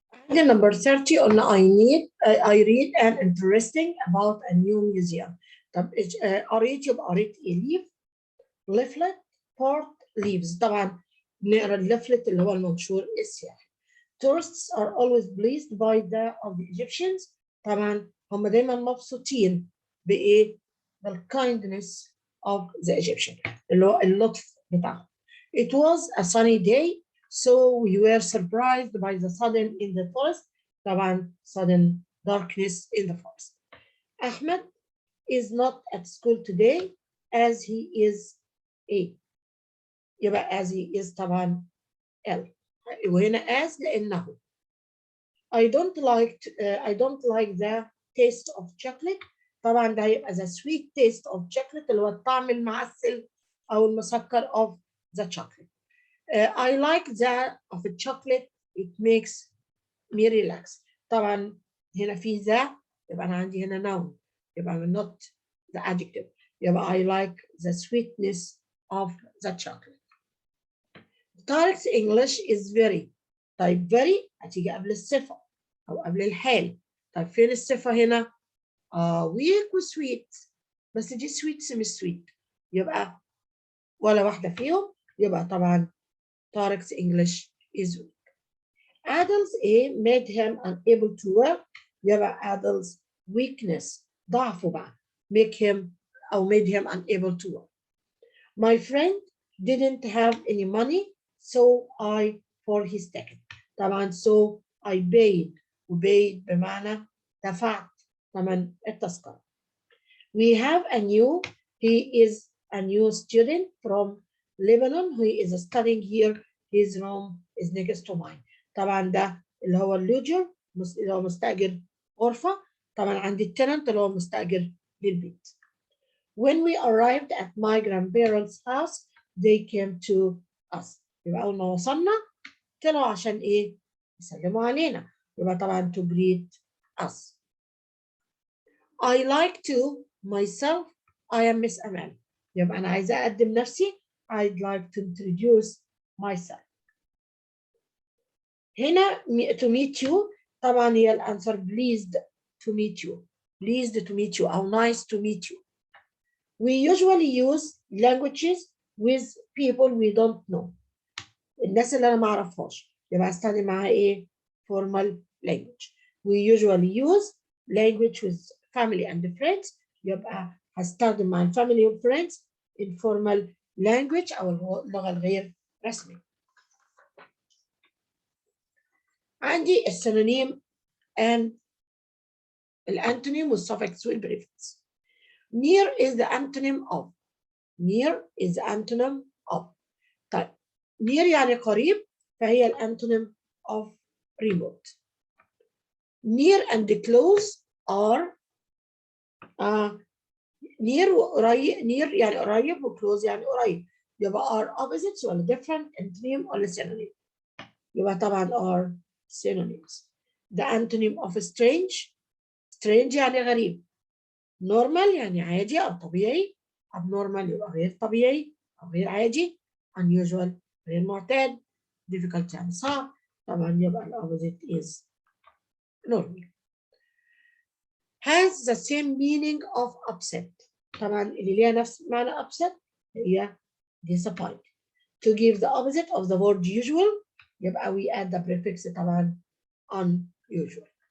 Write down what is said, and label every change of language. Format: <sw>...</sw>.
<ar>عندنا</ar> <en>number 30</en> <ar>قلنا</ar> <en>I read an interesting about a new museum.</en> <ar>طب قريت يبقى قريت ايه؟</ar> <en>leaf, leaflet, part, leaves.</en> <ar>طبعا نقرا الليفلت اللي هو المنشور السياحي.</ar> <en>Tourists are always pleased by of the Egyptians.</en> <ar>طبعا هم دايما مبسوطين بايه؟ بال</ar> <en>kindness of the Egyptian</en> <ar>اللي هو اللطف بتاعهم.</ar> <en>It was a sunny day, so we were surprised by the sudden in the forest.</en> <ar>طبعا</ar> <en>sudden darkness in the forest. Ahmed is not at school today as he is</en> <ar>يبقى</ar> <en>as he is</en> <ar>طبعا</ar> <en>ill.</en> <ar>وهنا as لأنه.</ar> <en>I don't like the taste of chocolate.</en> <ar>طبعا ده هيبقى</ar> <en>the sweet taste of chocolate</en> <ar>اللي هو الطعم المعسل أو المسكر</ar> <en>of the chocolate. I like the of chocolate. It makes me relax.</en> <ar>طبعا هنا في the يبقى أنا عندي هنا noun يبقى</ar> <en>not the adjective.</en> <ar>يبقى</ar> <en>I like the sweetness of the chocolate. Tarik's English is very.</en> <ar>طيب very هتيجي قبل الصفة أو قبل الحال. طيب فين الصفة هنا؟ weak وsweet. بس دي sweet مش sweet. يبقى ولا واحدة فيهم. يبقى طبعا</ar> <en>Tarik's English is weak. Adul's made him unable to work. يبقى Adul's weakness</en> <ar>ضعفه بقى</ar> <en>made him unable to work. My friend didn't have any money, so I for his ticket.</en> <ar>طبعا</ar> <en>so I paid وpaid</en> <ar>بمعنى دفعت ثمن التذكرة.</ar> <en>We have a new he is a new student from Lebanon who is studying here. His room is next to mine.</en> <ar>طبعا ده اللي هو اللوجر اللي هو مستأجر غرفة. طبعا عندي التننت اللي هو مستأجر للبيت.</ar> <en>When we arrived at my grandparents' house, they came to us.</en> <ar>يبقى أول ما وصلنا طلعوا عشان إيه؟ يسلموا علينا. يبقى طبعا</ar> <en>to greet us. I like to myself. I am Miss Amal.</en> <ar>يبقى أنا عايزة أقدم نفسي.</ar> <en>I'd like to introduce myself.</en> <ar>هنا</ar> <en>to meet you</en> <ar>طبعا هي الأنسر</ar> <en>pleased to meet you. Pleased to meet you</en> <ar>أو</ar> <en>nice to meet you. We usually use languages with people we don't know.</en> <ar>الناس اللي أنا ما أعرفهاش يبقى هستخدم معاها إيه؟</ar> <en>formal language. We usually use language with family and friends.</en> <ar>يبقى هستخدم مع</ar> <en>family and friends informal language</en> <ar>أو اللغة الغير رسمية. عندي السينونيم and الأنتونيم والsuffix والprefix.</ar> <en>Near is the antonym of. Near is the antonym of.</en> <ar>طيب near يعني قريب فهي الأنتونيم</ar> <en>of remote. Near and close are near</en> <ar>وقريب. near يعني قريب وclose يعني قريب. يبقى</ar> <en>are opposites</en> <ar>ولا</ar> <en>different antonym</en> <ar>ولا synonym. يبقى طبعا</ar> <en>are synonyms. The antonym of strange.</en> <ar>strange يعني غريب. normal يعني عادي أو طبيعي. abnormal يبقى غير طبيعي أو غير عادي. unusual غير معتاد. difficult يعني صعب. طبعا يبقى</ar> <en>الopposite is normal. has the same meaning of upset.</en> <ar>طبعا اللي ليها نفس معنى upset هي disappoint.</ar> <en>To give the opposite of the word usual</en> <ar>يبقى</ar> <en>we add the prefix</en> <ar>طبعا</ar> <en>unusual.</en>